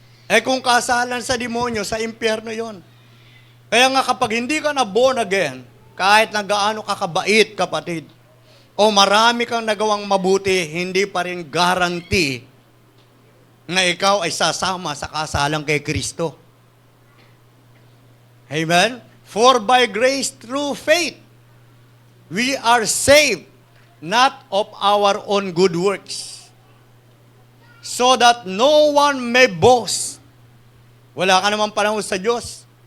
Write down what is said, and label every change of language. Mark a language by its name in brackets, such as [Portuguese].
[Filipino] Eh kung kasalan sa demonyo, sa impyerno yon. Kaya nga kapag hindi ka na born again, kahit na gaano ka kabait, kapatid, o marami kang nagawang mabuti, hindi pa rin guarantee na ikaw ay sasama sa kasalang kay Kristo. Amen? [English] For by grace through faith, we are saved, not of our own good works, so that no one may boast. [Filipino] Wala ka naman panahon sa Diyos.